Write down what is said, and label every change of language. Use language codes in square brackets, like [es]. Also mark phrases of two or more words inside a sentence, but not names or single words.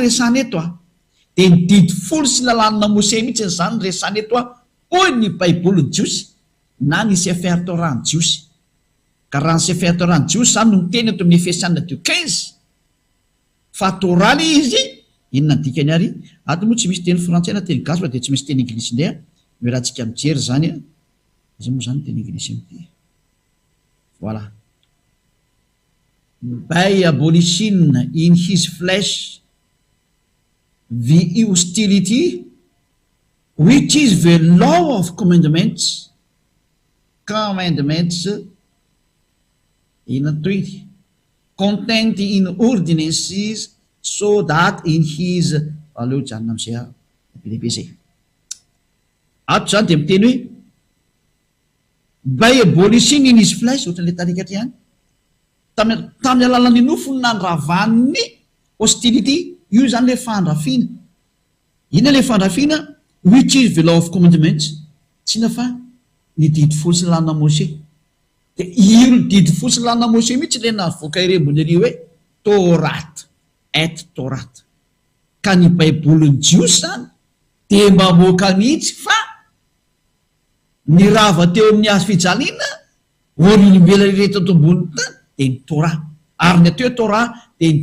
[mg] resana eto de ny didy folo sy lalànina mose mihitsy ny zany ny resana eto hoy ny baiboly ny jiosy na ny sefer tora ny jiosy ka raha ny sefer tora ny jiosy zany no miteny eto amin'ny efesianina 2:15 fa tora le izy inona ny dikany ary ato moa tsy misy teny frantsay na teny gasy fa de tsy misy teny anglisy ndray hoe raha tsika mijery zany izy moa zany teny anglisy amity voilà [en] by abolition in his flesh the hostility which is the law of commandments in contained in ordinances so that in his [mg] aleo janona am'izay lehibe zay ato zany de miteny hoe [en] by abolition in his flesh [mg] ohatran'le tarikatra ihany tamin'ny alalan'ny nofony nandravan'ny hostility io zany le fandrafina ina le fandrafina [en] which is the law of commandments [mg] tsina fa ny didy folo sy lalàna mose de io ny didy folo sy lalàna mose mihitsy le navoaka irembony ary hoe torat et torat ka ny baiboliny jiosy zany de mamoaka mihitsy fa ny rava teo amin'ny azo fijaliana olombela reto ato ambony tany de ny tora ary ny ateo tora de ny